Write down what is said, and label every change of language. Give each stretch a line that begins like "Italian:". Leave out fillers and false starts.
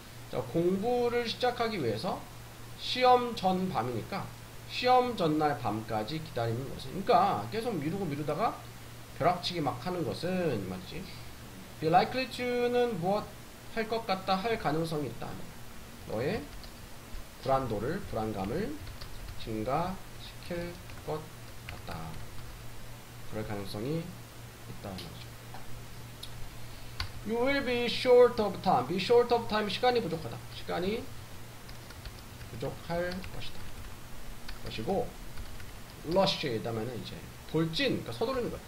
Korean: 자, 공부를 시작하기 위해서 시험 전 밤이니까 시험 전날 밤까지 기다리는 것은, 그러니까 계속 미루다가 벼락치기 막 하는 것은 말이지.
English: be likely to
Korean: 는 무엇 할 것 같다, 할 가능성이 있다. 너의 불안도를, 불안감을 증가시킬 것 같다. 그럴 가능성이 있다 말이죠.
English: You will be short of time. be short of time,
Korean: 시간이 부족하다. 시간이 부족할 것이다. 것이고, rush 다음에는 이제 돌진, 그러니까 서두르는 거야.